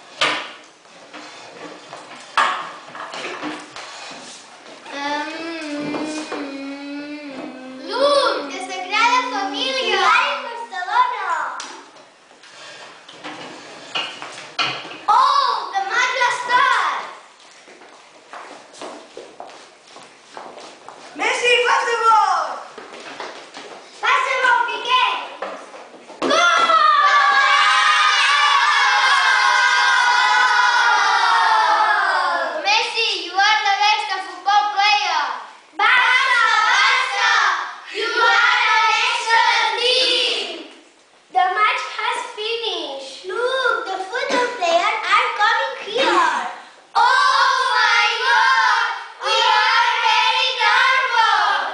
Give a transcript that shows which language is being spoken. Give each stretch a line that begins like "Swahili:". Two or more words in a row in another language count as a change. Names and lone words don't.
English: Look, the Sagrada Familia. We are in Barcelona. Oh, the Magna Star.
Catalan: Messi, fas de gol! Passa'm Piqué.
English: Messi, you are the best football player. Barça, you are an excellent team. The match has finished. Look, the football players are coming here. Oh my God, we are very nervous.